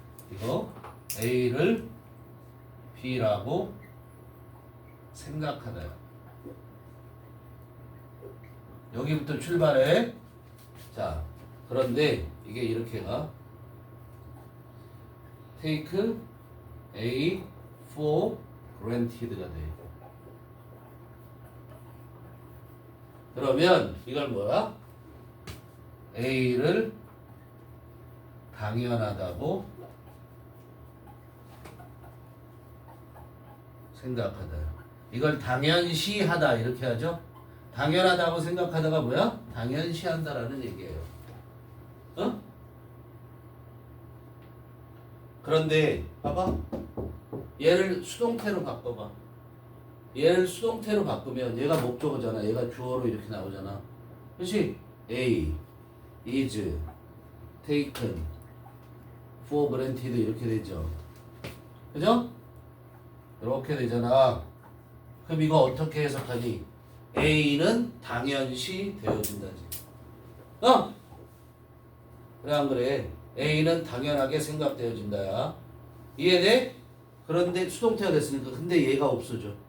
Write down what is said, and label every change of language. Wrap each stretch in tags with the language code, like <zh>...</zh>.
<ko>이거 A를 B라고 생각하다. 여기부터 출발해. 자, 그런데 이게 이렇게 가.</ko> <en>take A for granted가</en> <ko>돼. 그러면 이걸 뭐야? A를 당연하다고 생각하다. 이걸 당연시하다 이렇게 하죠. 당연하다고 생각하다가 뭐야? 당연시한다라는 얘기예요. 어? 그런데 봐봐. 얘를 수동태로 바꿔봐. 얘를 수동태로 바꾸면 얘가 목적어잖아. 얘가 주어로 이렇게 나오잖아. 그렇지?</ko> <en>A is taken for granted</en> <ko>이렇게 되죠. 그죠? 이렇게 되잖아. 그럼 이거 어떻게 해석하니? A는 당연시 되어진다지. 어? 그래 안 그래? A는 당연하게 생각되어진다야. 이해돼? 그런데 수동태가 됐으니까 근데 얘가 없어져.</ko>